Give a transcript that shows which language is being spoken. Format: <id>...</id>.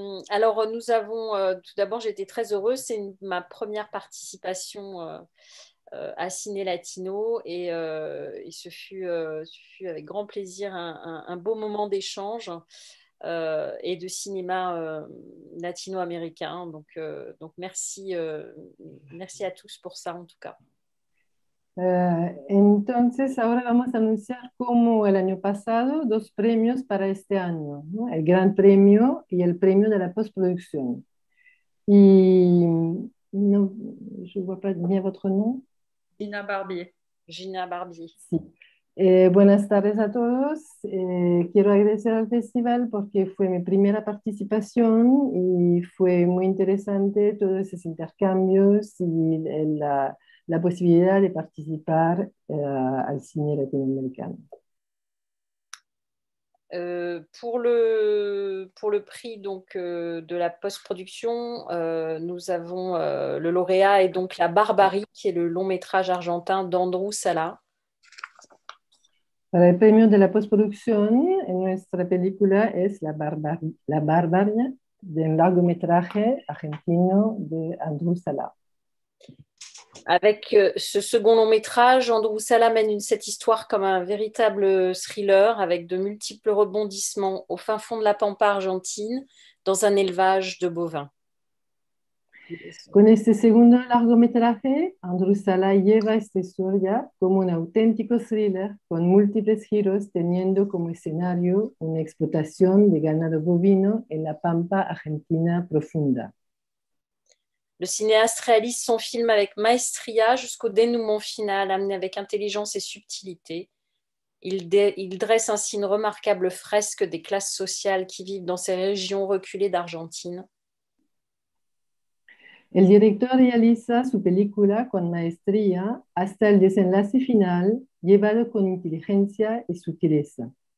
<fr>Alors, nous avons, tout d'abord, j'étais très heureuse. C'est ma première participation à Ciné Latino et ce fut avec grand plaisir un beau moment d'échange et de cinéma latino-américain. Donc merci à tous pour ça en tout cas.</fr> <es>Entonces, ahora vamos a anunciar como el año pasado dos premios para este año, ¿no? El Gran Premio y el Premio de la Postproducción. Y no,</es> <fr>je ne vois pas bien votre nom. Gina Barbier. Gina Barbier.</fr> <es>Sí. Buenas tardes a todos. Quiero agradecer al festival porque fue mi primera participación y fue muy interesante todos esos intercambios y la posibilidad de participar al cine latinoamericano.</es> <fr>Pour le prix donc, de la post-production, nous avons le lauréat est donc La Barbarie, qui est le long métrage argentin d'Andrew Sala.</fr> <es>Para el premio de la postproducción, en nuestra película es La Barbarie,</es> <fr>d'un</fr> <es>largométrage argentino de Andrew Sala.</es> <fr>Avec ce second long métrage, Andrew Sala mène cette histoire comme un véritable thriller avec de multiples rebondissements au fin fond de la pampa argentine dans un élevage de bovins.</fr> <es>Con este segundo largometraje, Andrew Sala lleva esta historia como un auténtico thriller con múltiples giros teniendo como escenario una explotación de ganado bovino en la pampa argentina profunda.</es> <fr>Le cinéaste réalise son film avec maestria jusqu'au dénouement final, amené avec intelligence et subtilité. Il dresse ainsi une remarquable fresque des classes sociales qui vivent dans ces régions reculées d'Argentine.</fr> <es>El director realiza su película con maestría hasta el desenlace final, llevado con inteligencia y sutileza.</es>